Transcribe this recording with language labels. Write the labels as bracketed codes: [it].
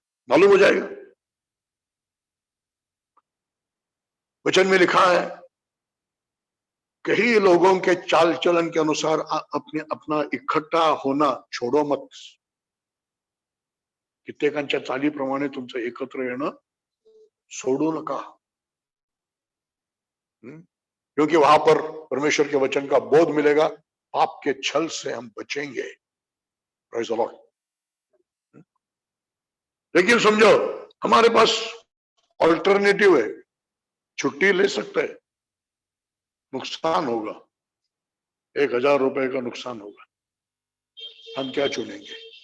[hi] मालूम हो जाएगा। वचन में लिखा है, कई लोगों के चाल चलन के अनुसार अपना इकट्ठा होना छोड़ो मत। [mr] कित्येकांच्या चालीप्रमाणे तुमचं एकत्र येणं सोडू नका। [hi] क्योंकि वहां पर परमेश्वर के वचन का बोध मिलेगा, पाप के छल से हम बचेंगे। [en] Praise the Lord. [hi] लेकिन समझो, हमारे पास ऑल्टरनेटिव है, छुट्टी ले सकते हैं, नुकसान होगा, 1000 रुपए का नुकसान होगा। हम क्या चुनेंगे?